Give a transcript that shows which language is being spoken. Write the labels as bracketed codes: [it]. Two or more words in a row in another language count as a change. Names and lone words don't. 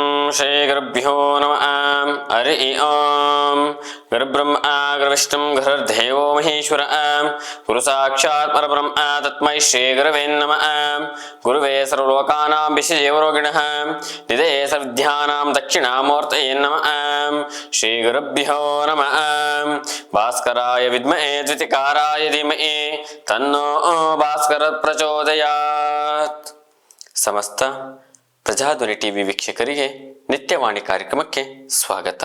[sa] ಶ್ರೀ ಗುರುಭ್ಯೋ ನಮಃ. ಹರಿ ಓಂ. ಗುರುಬ್ರಹ್ಮ ಗುರುವಿಷ್ಣು ಗುರುರ್ದೇವೋ ಮಹೇಶ್ವರ. ಗುರು ಸಾಕ್ಷಾತ್ ಪರಬ್ರಹ್ಮ ತಸ್ಮೈ ಶ್ರೀ ಗುರವೇ ನಮಃ. ಗುರುವೇ ಸರ್ವಲೋಕಾನಾಂ ವಿಷಯೇವರೋಗಿಣಃ ನಿಧೇ ಸರ್ವವಿದ್ಯಾನಾಂ ದಕ್ಷಿಣಾಮೂರ್ತಯೇ ನಮಃ. ಶ್ರೀ ಗುರುಭ್ಯೋ ನಮಃ. ಭಾಸ್ಕರಾಯ ವಿದ್ಮಹೇ ದ್ವಿತಿಕಾರಾಯ ಧೀಮಹಿ ತನ್ನೋ ಭಾಸ್ಕರ ಪ್ರಚೋದಯಾತ್. [kn] ಸಮಸ್ತ ಪ್ರಜಾಧ್ವನಿ ಟಿವಿ ವೀಕ್ಷಕರಿಗೆ ನಿತ್ಯವಾಣಿ ಕಾರ್ಯಕ್ರಮಕ್ಕೆ ಸ್ವಾಗತ.